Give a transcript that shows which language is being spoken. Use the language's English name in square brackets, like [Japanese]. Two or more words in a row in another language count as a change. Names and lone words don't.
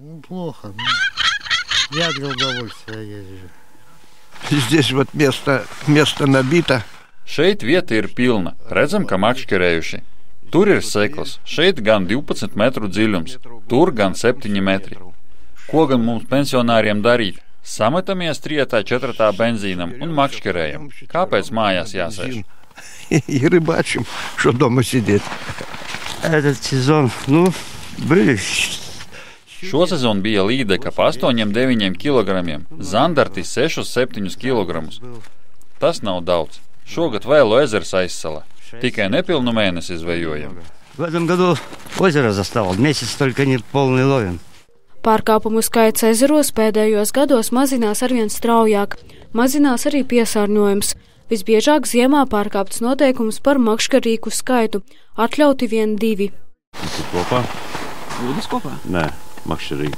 [Latvian] Šeit vieta ir pilna. Redzam, ka makšķerējuši. Tur ir sekls. Šeit gan 12 metru dziļums. Tur gan 7 metri. Ko gan mums pensionāriem darīt? Sametamies 3/4 benzīnam un makšķerējam. Kāpēc mājās jāsēž? [Russian] И рыбачим, что дома сидеть. Этот сезон, были. [Latvian] Šo sezonu bija līdeka pa 8–9 kg, zandarti 6–7 kg. Tas nav daudz. Šogad Vēlo ezers aizsala. Tikai nepilnu mēnesi zvejojam. [Russian] В этом году озеро застало, месяц только не полный ловим. [Latvian] Pārkāpumu skaits ezeros pēdējos gados mazinās arvien straujāk. Mazinās arī piesārņojums. Visbiežāk ziemā pārkāpts noteikums par makšķerīku skaitu. Atļauti vien 2. Kopā? Jūdas kopā? Nē, makšķerīgi.